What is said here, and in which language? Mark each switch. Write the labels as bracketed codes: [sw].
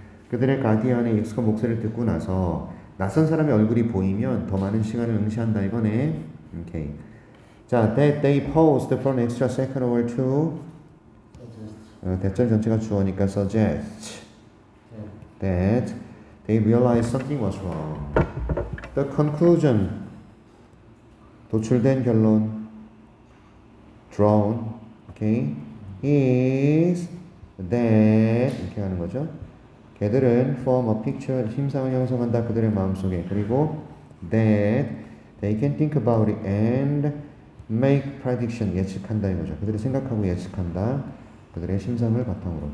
[ko] 그들의 가디언의 익숙한 목소리를 듣고 나서 낯선 사람의 얼굴이 보이면 더 많은 시간을 응시한다 이거네. 오케이. [en] 자, that they paused for an extra second or two. [ko] 대절 전체가 주어니까 [en] suggest that they realized something was wrong. The conclusion, [ko] 도출된 결론, [en] drawn, okay, is that [ko] 이렇게 하는 거죠. 걔들은 [en] form a picture, [ko] 심상을 형성한다 그들의 마음속에. [en] 그리고 that they can think about it and make prediction, [ko] 예측한다 이거죠. 그들이 생각하고 예측한다. 그들의 심상을 바탕으로.